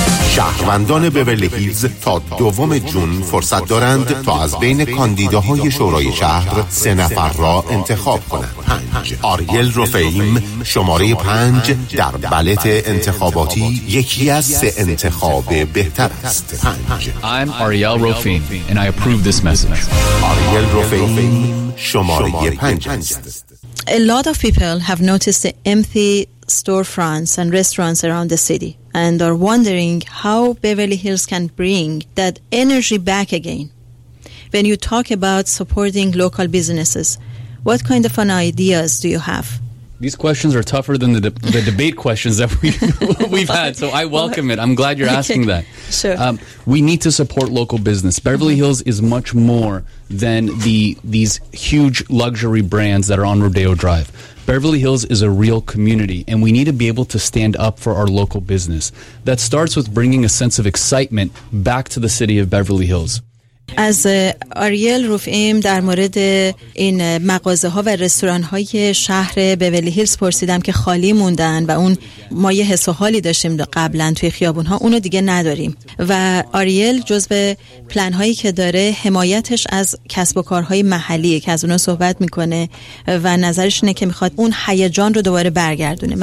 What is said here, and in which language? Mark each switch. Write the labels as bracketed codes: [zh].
[fa] شهروندان بیورلی هیلز تا دوم جون فرصت دارند تا از بین کاندیداهای شورای شهر 3 نفر را انتخاب کنند. آریل رفعیم شماره 5 در بلت انتخاباتی یکی از 3 انتخاب بهتر است. [en] I'm Ariel Rofim and I approve this message. [fa] آریل رفعیم شماره 5 است. [en] A lot of people have noticed the empty storefronts and restaurants around the city and are wondering how Beverly Hills can bring that energy back again. When you talk about supporting local businesses, what kind of an ideas do you have? These questions are tougher than the debate questions that we've had. So I welcome it. I'm glad you're asking that. Sure. We need to support local business. Beverly Hills is much more than these huge luxury brands that are on Rodeo Drive. Beverly Hills is a real community, and we need to be able to stand up for our local business. That starts with bringing a sense of excitement back to the city of Beverly Hills. [fa] از آریل رفعیم در مورد این مغازه ها و رستوران های شهر بیولی هیلز پرسیدم که خالی موندن و اون ما یه حس و حالی داشتیم قبلا توی خیابون ها، اونو دیگه نداریم و آریل جز به پلان هایی که داره حمایتش از کسب و کارهای محلیه که از اونو صحبت میکنه و نظرش اینه که میخواد اون هیجان رو دوباره برگردونه.